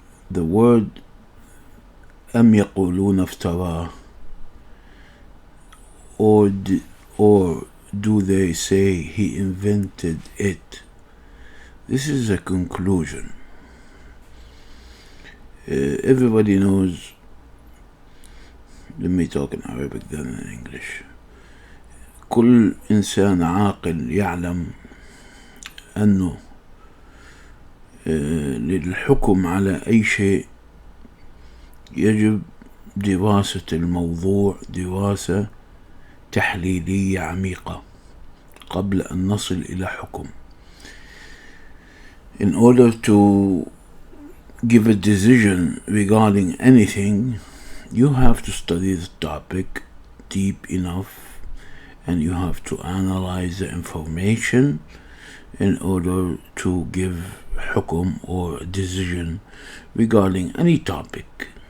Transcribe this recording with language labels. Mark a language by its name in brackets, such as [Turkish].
[English] The word [Arabic] أم يقولون افتراه, [English] or do they say he invented it? This is a conclusion. Everybody knows. Let me talk in Arabic then in English. [Arabic] كل إنسان عاقل يعلم أنه للحكم على أي شيء يجب دراسة الموضوع دراسة تحليلية عميقة قبل أن نصل إلى حكم. [English] In order to give a decision regarding anything, you have to study the topic deep enough, and you have to analyze the information in order to give hukum or a decision regarding any topic.